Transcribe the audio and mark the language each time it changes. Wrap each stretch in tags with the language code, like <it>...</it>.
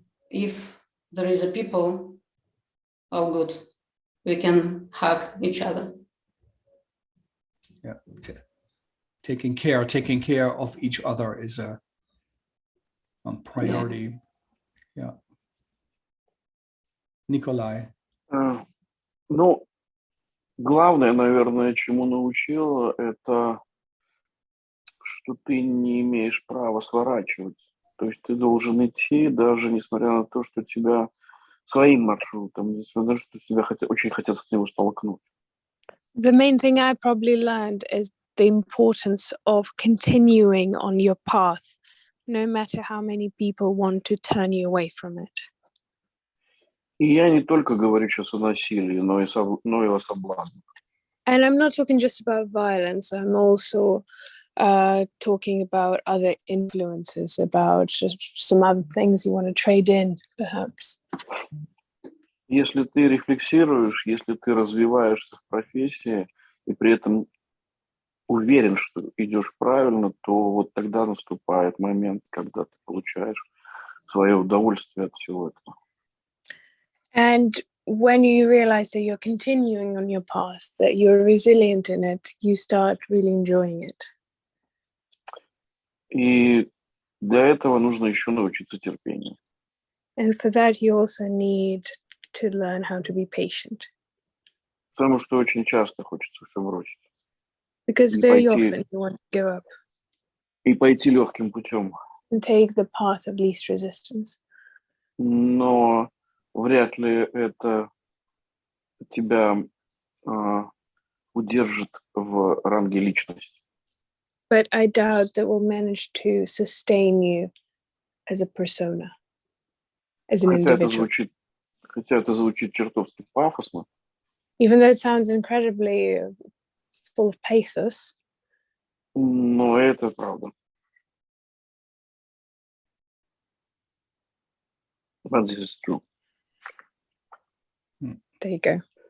<en>If there is a people, all good. We can hug each other. Yeah, taking care of each other is a priority. Yeah. Nikolai.</en> <ru>Ну, главное, наверное, чему научила, это что ты не имеешь права сворачивать. То есть ты должен идти, даже несмотря на то, что тебя своим маршрутом, несмотря на то, что тебя очень хотят с него столкнуть.</ru> <en>The main thing I probably learned is the importance of continuing on your path, no matter how many people want to turn you away from it.</en> <ru>И я не только говорю сейчас о насилии, но и о соблазнах.</ru> <en>And I'm not talking just about violence, I'm also talking about other influences, about just some other things you want to trade in, perhaps.</en> <ru>Если ты рефлексируешь, если ты развиваешься в профессии и при этом уверен, что идешь правильно, то вот тогда наступает момент, когда ты получаешь свое удовольствие от всего этого.</ru> <en>And when you realize that you're continuing on your path, that you're resilient in it, you start really enjoying it.</en> <ru>И для этого нужно еще научиться терпению.</ru> <en>And for that, you also need to learn how to be patient.</en> <ru>Потому что очень часто хочется все бросить.</ru> <en>Because very often you want to give up.</en> <ru>И пойти легким путем.</ru> <en>And take the path of least resistance.</en> <ru>Но вряд ли это тебя удержит в ранге личности.</ru> <en>But I doubt that will manage to sustain you as a persona, as an individual.</en> <ru>Хотя это звучит чертовски пафосно.</ru> <en>Even though it sounds incredibly full of pathos.</en> <ru>Но это правда.</ru> <en>But this is true. There you go.</en>